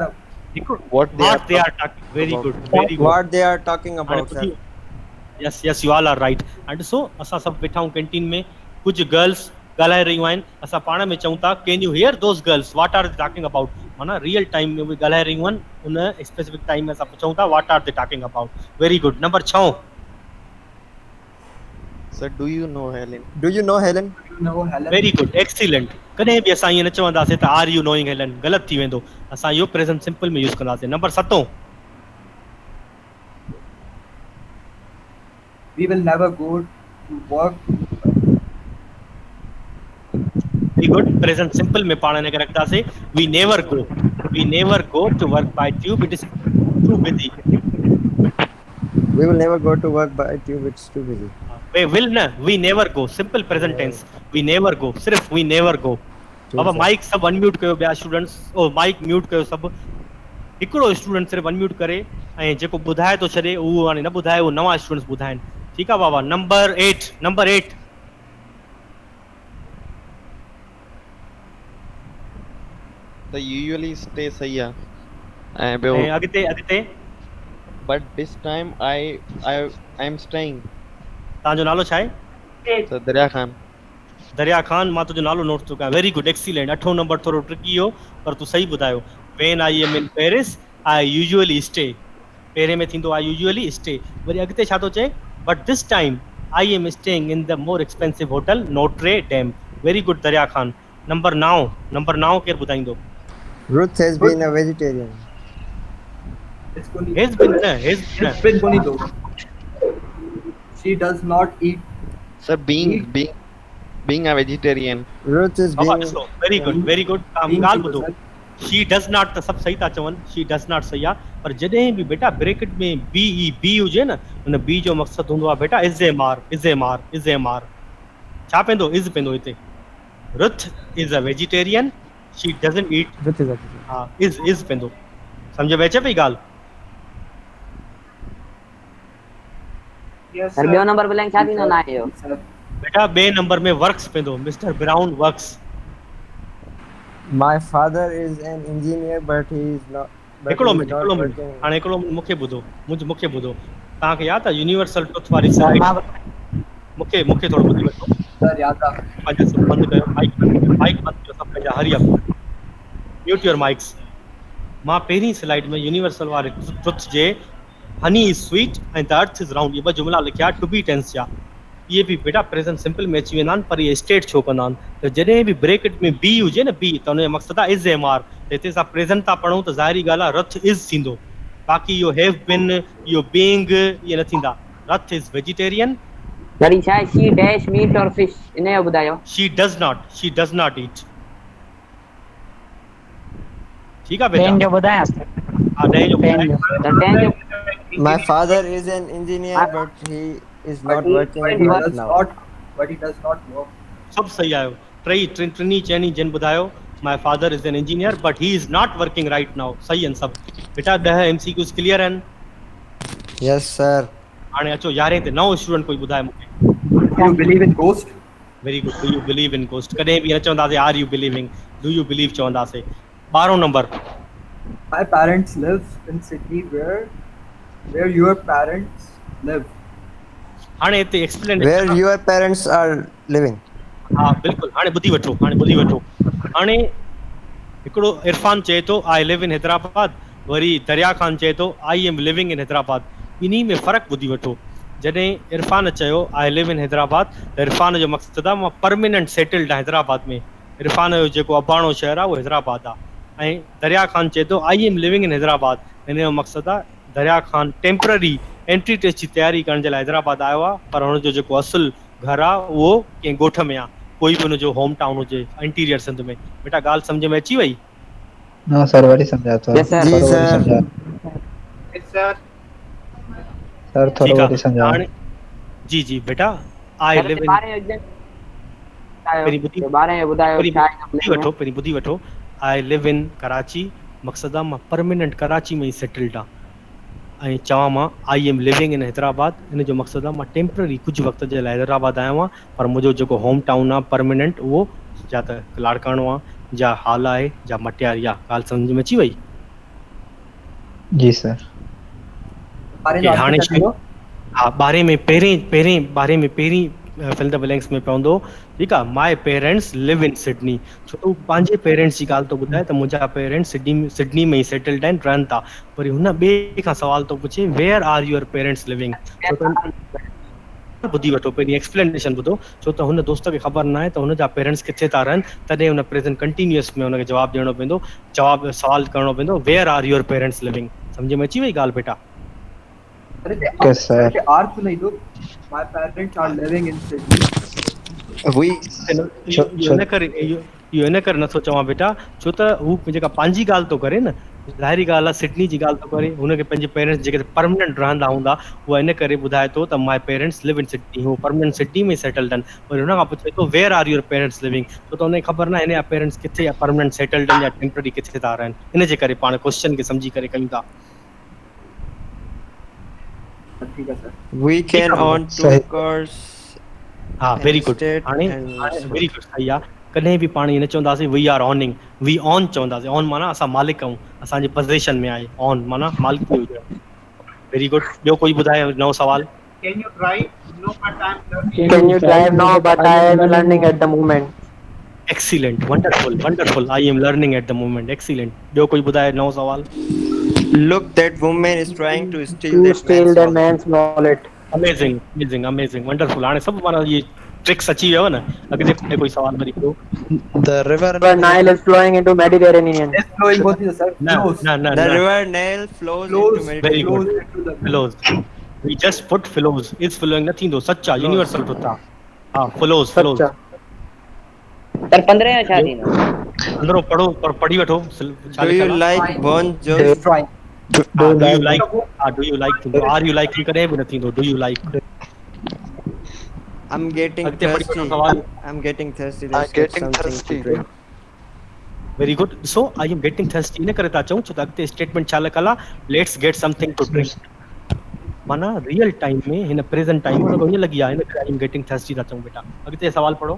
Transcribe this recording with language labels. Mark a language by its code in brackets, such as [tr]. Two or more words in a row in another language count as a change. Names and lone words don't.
[en] what they are talking very good what they are talking about sir yes you all are right and so [sd] असां सभु वेठा आहियूं कैंटीन में कुझु गर्ल्स ॻाल्हाए रहियूं आहिनि असां पाण में चऊं था [en] can you hear those girls what are they talking about [sd] माना [en] real time [sd] में उहे ॻाल्हाए रहियूं आहिनि उन [en] specific time [sd] में असां पुछूं था [en] what are they talking about very good number 6 Sir, do you know Helen? very good excellent [sd] कॾहिं बि असां ईअं न चवंदासीं त [en] are you knowing Helen [sd] ग़लति थी वेंदो असां इहो [en] present simple [sd] में यूज़ कंदासीं नंबर 7 [en] we will never go to work very good present simple [sd] में पाण हिन खे रखंदासीं [en] we never go to work by tube it is too busy we will never go to work by tube it's too busy we never go simple present tense we never go [sd] सिर्फ [en] we never go [sd] बाबा माइक सब अनम्यूट कयो ॿिया स्टूडेंट्स ओ [en] mic mute [sd] कयो सभु हिकिड़ो स्टूडेंट सिर्फ अनम्यूट करे ऐं जेको ॿुधाए थो छॾे उहो हाणे न ॿुधाए उहो नवां स्टूडेंट्स ॿुधाइनि ठीकु आहे बाबा नंबर 8 [en] The usually stay [sd] सही आहे ऐं ॿियो ऐं अॻिते [en] but this time I am staying [sd] तव्हांजो नालो छा आहे सर दरिया खान मां तुंहिंजो नालो नोट थो कयां [en] very good excellent [sd] 8 नंबर थोरो ट्रिकी हो पर तूं सही ॿुधायो [en] when I am in Paris I usually stay [sd] पहिरें में थींदो [en] I usually stay [sd] वरी अॻिते छा थो चए [en] but this time I am staying in the more expensive hotel Notre Dame very good [sd] दरिया खान नंबर 9 केरु ॿुधाईंदो [en] Ruth has been a vegetarian has been bonito she does not eat sir being being a vegetarian. Ruth is [sd] बाबा [en] being. [sd] ॾिसो [en] very good [sd] काम [en] Being [sd] ॻाल्हि [en] to [sd] ॿुधो [en] the she does not [sd] त सभु सही था चवनि [en] she does not [sd] सही आहे पर जॾहिं बि बेटा ब्रैकेट में बी हुजे न हुन बी जो मक़सदु हूंदो आहे बेटा [en] is a mar [sd] छा पवंदो इज़ पवंदो हिते [en] Ruth is a vegetarian she doesn't eat Ruth is okay. [sd] हा इज़ पवंदो सम्झ में अचे पई ॻाल्हि [en] Yes, सर sir. [sd] ॿियो नंबर ब्लैंक छा थींदो ना आयो [en] Sir. [sd] बेटा ॿिए नंबर में वर्क्स पवंदो मिस्टर ब्राउन वर्क्स [en] My father is an engineer, but he is not. But [sd] हिकिड़ो [en] he is [sd] मिनट [en] not [sd] हिकिड़ो मिनट [en] working. [sd] हाणे हिकिड़ो मिनट मूंखे ॿुधो मूंखे ॿुधो तव्हांखे यादि आहे [en] universal truth [sd] वारी [en] सर स्लाइड [sd] मां मूंखे थोरो ॿुधी वठो Sir, याद आहे. पंहिंजा सभु बंदि कयो माइक बंदि कयो सभु पंहिंजा [en] hurry up mute your mics [sd] मां पहिरीं स्लाइड में यूनिवर्सल वारे ट्रुथ जे [en] honey is sweet [sd] ऐं [en] the earth is round [sd] इहे ॿ जुमला लिखिया [en] to be tense [sd] जा इहे बि बेटा [en] present simple [sd] में अची वेंदा आहिनि पर इहे स्टेट छो कंदा आहिनि त जॾहिं बि ब्रैकेट में बी हुजे न बी त हुनजो मक़सदु आहे [en] is am are [sd] त हिते असां प्रेज़ेंट था पढ़ूं त ज़ाहिरी ॻाल्हि आहे रथ इज़ थींदो बाक़ी इहो [en] have been [sd] इहो बीइंग इहे न थींदा [en] Ruth is vegetarian [sd] सर ही छा आहे [en] she dash meat [sd] और फिश इनजो ॿुधायो [en] she does not eat [sd] ठीकु आहे [en] टेन [sd] बेटा जो ॿुधायां सर हा ॾहें जो टेन जो त टेन जो [en] My father is an engineer, but he is not working right now. But he does not work. [sd] सभु सही आयो टिनी चइनी जिन ॿुधायो [en] my father is an engineer but he is not working right now [sd] सही आहिनि सभु बेटा 10 MCQs क्लियर आहिनि [en] Yes, sir. [sd] हाणे अचो 11 ते नओं स्टूडेंट कोई ॿुधाए मूंखे [en] Do you believe in ghost? very good do you believe in ghost [sd] कॾहिं बि न चवंदासीं [en] are you believing do you believe [sd] चवंदासीं 12 नंबर [en] My parents live in Sydney, where your parents live. [sd] हाणे हिते एक्सप्लेन [en] Where your parents are living? [sd] हा बिल्कुलु हाणे ॿुधी वठो हाणे हिकिड़ो इरफान चए थो [en] I live in Hyderabad [sd] वरी दरिया ख़ान चए थो [en] I am living in Hyderabad [sd] इन्ही में फ़र्क़ु ॿुधी वठो जॾहिं इरफान चयो [en] I live in Hyderabad [sd] त इरफान जो मक़सदु आहे मां [en] permanent settled [sd] आहे हैदराबाद में इरफान जो जेको अबाणो शहर आहे उहो हैदराबाद आहे ऐं दरिया ख़ान चए थो [en] I am living in Hyderabad [sd] हिन जो मक़सदु आहे दरिया ख़ान [en] temporary entry test [sd] जी तयारी करण जे लाइ हैदराबाद आयो आहे पर हुनजो जेको असुलु घरु आहे उहो कंहिं ॻोठ में आहे कोई बि हुनजो [en] home town [sd] हुजे [en] interior Sindh [sd] में बेटा ॻाल्हि सम्झ में अची वई [en] No, sir, [sd] वरी सम्झा थो [en] Yes, sir. [sd] जी, sir. सर थोरो ठीकु वरी आहे सम्झा हाणे जी बेटा [en] I live in [sd] 12 जो पहिरीं ॿुधी 12 जो ॿुधायो छा आहे पहिरीं ॿुधी वठो [en] I live in Karachi [sd] मक़सदु आहे मां परमानेंट कराची में ई सेटल्ड आहे ऐं चवां मां [en] I am living in Hyderabad [sd] हिन जो मक़सदु आहे मां टेम्पररी कुझु वक़्त जे लाइ हैदराबाद आयो आहियां पर मुंहिंजो जेको [en] home town [sd] आहे परमानेंट उहो या त लाड़काणो आहे या हाल आहे या मटियारी आहे ॻाल्हि सम्झ में अची वई जी सर हाणे कि हाणे answer कयो. हा 12 में पहिरीं [en] fill the blanks [sd] में पवंदो ठीकु आहे [en] my parents live in Sydney [sd] छो त हू पंहिंजे पेरेंट्स जी ॻाल्हि थो ॿुधाए त मुंहिंजा पेरेंट्स सिडनी में ई सेटल्ड आहिनि रहनि था वरी हुन ॿिए खां सवाल थो पुछे [en] where are your parents living [sd] छो त ॿुधी वठो पहिरीं एक्सप्लेनेशन ॿुधो छो त हुन दोस्त खे ख़बर न आहे त हुनजा पेरेंट्स किथे था रहनि तॾहिं हुन [en] present continuous [sd] में हुनखे जवाबु ॾियणो पवंदो सवाल करणो पवंदो [en] where are your parents living [sd] सम्झ में अची वई ॻाल्हि बेटा अरे ते [en] Yes, sir. ते अर्थ नहीं दो. My parents are living in Sydney. We. [sd] इहो इन करे नथो चवां बेटा छो त हू जेका पंहिंजी ॻाल्हि थो करे न ज़ाहिरी ॻाल्हि आहे सिडनी जी ॻाल्हि थो करे हुनखे पंहिंजे पेरेंट्स जेके परमानेंट रहंदा हूंदा उहा इन करे ॿुधाए थो त [en] my parents live in Sydney [sd] हू परमानेंट सिडनी में सेटल्ड आहिनि वरी हुन खां पुछे थो [en] where are your parents living [sd] छो त हुनखे ख़बर न आहे हिन जा पेरेंट्स किथे या [en] permanent settled [sd] आहिनि या टेम्पररी किथे था रहनि इन जे करे पाण क्वेश्चन खे सम्झी करे कयूं था [ur] ठीक है सर. [en] We can [ur] है, [en] own two [sd] सही. [en] cars. [sd] हा [en] very good State [sd] हाणे [en] and very good [sd] सही आहे कॾहिं बि पाण ईअं न चवंदासीं [en] we are owning we own [sd] चवंदासीं ऑन माना असां मालिक आहियूं असांजे पोज़ीशन में आहे ऑन माना मालिक हुजे [en] very good [sd] ॿियो कोई ॿुधाए नओं सवाल [en] Can you drive? No, but I'm learning. Can you drive now but I am learning at the moment. excellent wonderful I am learning at the moment excellent [sd] ॿियो कोई ॿुधाए नओं सवाल [en] Look, that woman is trying to steal To that steal man's the wallet. man's wallet. amazing wonderful [sd] हाणे सभु माना इहे ट्रिक्स अची वियो न अॻिते कोई सवाल वरी कयो [en] The river The Nile is flowing into Mediterranean. Yes, flowing both is sir. Flows. The river Nile flows Flows. into Very Mediterranean. good. Flows into the. flows we just put flows is flowing [sd] न थींदो सच आहे [en] universal truth [sd] आहे हा फ्लोज Sacha. सर 15 या छा थींदो? अंदरो पढ़ो पर पढ़ी वठो छा [en] Do you [sd] लिखियल आहे [en] like Bon Jovi? Destroying. [sd] हा [en] do you like do you like [sd] थींदो [en] are you like [sd] कॾहिं बि न थींदो [en] do you like I'm getting [sd] अॻिते पढ़ी वठो [en] thirsty. [sd] सवाल [en] I'm getting thirsty. I'm Let's get getting something thirsty. to drink. very good [sd] ॾिसो [en] I am getting thirsty [sd] इन करे था चऊं छो त अॻिते स्टेटमेंट छा लिखियल आहे [en] let's get something to drink [sd] माना [en] real time [sd] में हिन [en] present time [sd] में हीअं लॻी आहे इन करे [en] I am getting thirsty [sd] था चऊं बेटा अॻिते सवाल पढ़ो